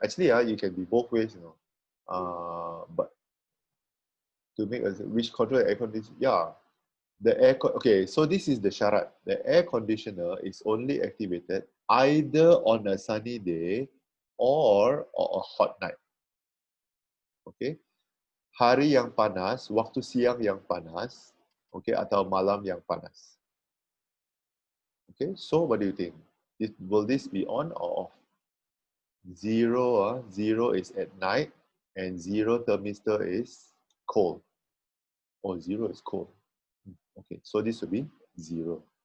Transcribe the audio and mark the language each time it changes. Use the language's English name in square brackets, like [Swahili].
[English] Actually, you can be both ways, you know. But to make a which control the air conditioner, yeah. The air, okay, so this is the syarat. The air conditioner is only activated either on a sunny day or a hot night. [Malay] Okay, hari yang panas, waktu siang yang panas, okay, atau malam yang panas. [English] Okay, so what do you think? Will this be on or off? 0, 0 is at night, and 0 thermistor is cold. Oh, 0 is cold. Okay, so this will be 0.